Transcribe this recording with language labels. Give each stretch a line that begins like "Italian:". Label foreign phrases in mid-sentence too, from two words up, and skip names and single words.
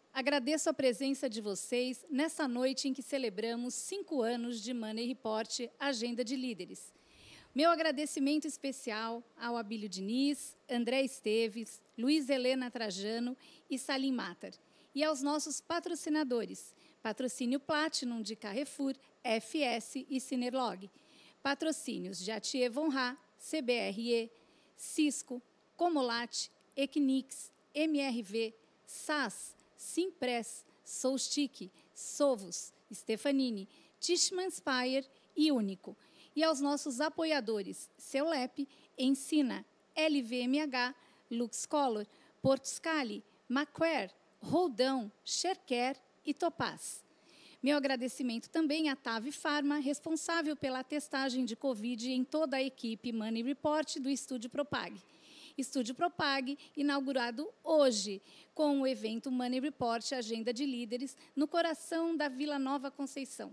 Portuguese: Agradeço a presença de vocês nessa noite em que celebramos 5 anos de Money Report Agenda de Líderes. Meu agradecimento especial ao Abílio Diniz, André Esteves, Luiz Helena Trajano e Salim Matar. E aos nossos patrocinadores, Patrocínio Platinum de Carrefour, FS e Cinerlog. Patrocínios de Atier Von Ra, CBRE, Cisco, Comolat, Equinix, MRV, SAS, Simpress, Soulstick, Sovos, Stefanini, Tishman Speyer e Único. E aos nossos apoiadores, Ceulep, Ensina, LVMH, LuxColor, Porto Scali, Macquarie, Roldão, Shercare e Topaz. Meu agradecimento também à TAV Pharma, responsável pela testagem de Covid em toda a equipe Money Report do Estúdio Propag. Estúdio Propag, inaugurado hoje, com o evento Money Report Agenda de Líderes, no coração da Vila Nova Conceição.